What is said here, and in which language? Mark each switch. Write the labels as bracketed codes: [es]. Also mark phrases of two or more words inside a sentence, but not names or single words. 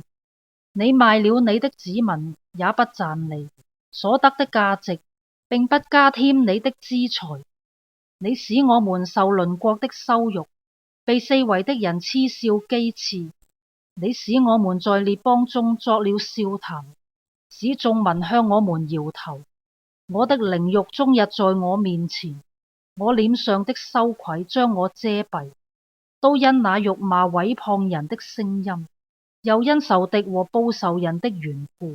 [zh] 你賣了你的子民，也不賺利，所得的價值，並不加添你的資財。你使我們受鄰國的羞辱，被四圍的人嗤笑譏刺。你使我們在列邦中作了笑談，使眾民向我們搖頭。我的凌辱終日在我面前，我臉上的羞愧將我遮蔽，都因那辱罵毀謗人的聲音，又因仇敵和報仇人的緣故。